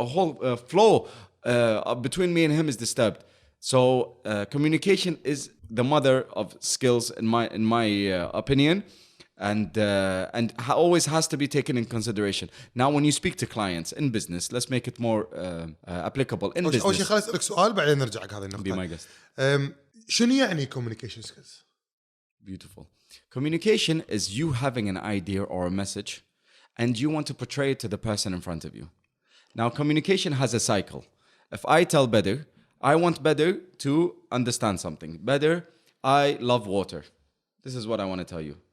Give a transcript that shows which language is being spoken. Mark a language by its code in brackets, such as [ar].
[en] The whole flow between me and him is disturbed. So communication is the mother of skills in my opinion, and always has to be taken in consideration. Now, when you speak to clients in business, let's make it more applicable in business. [ar] أول شيء خليني أسألك سؤال بعدين نرجع هذه النقطة. [en] Be my guest. [ar] شنو يعني communication skills? [en] Beautiful. Communication is you having an idea or a message, and you want to portray it to the person in front of you. Now, communication has a cycle. If I tell Bedu, I want Bedu to understand something. Bedu, I love water. This is what I want to tell you.